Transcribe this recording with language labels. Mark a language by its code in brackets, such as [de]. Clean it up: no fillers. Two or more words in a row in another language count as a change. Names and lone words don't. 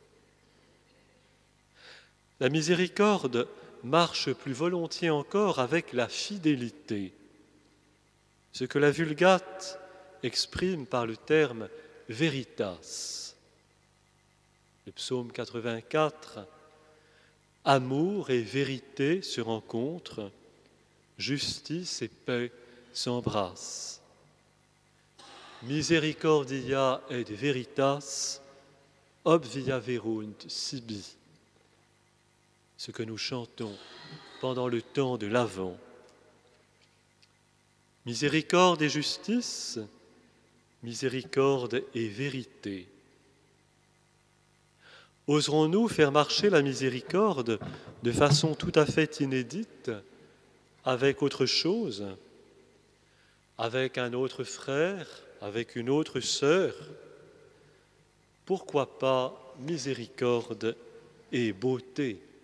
[fr] La miséricorde marche plus volontiers encore avec la fidélité, ce que la Vulgate exprime par le terme « veritas ». Le psaume 84, « Amour et vérité se rencontrent, justice et paix s'embrassent. [la] Misericordia et veritas, obvia verunt sibi ». [fr] Ce que nous chantons pendant le temps de l'Avent. Miséricorde et justice, miséricorde et vérité. Oserons-nous faire marcher la miséricorde de façon tout à fait inédite avec autre chose, avec un autre frère, avec une autre sœur, pourquoi pas miséricorde et beauté?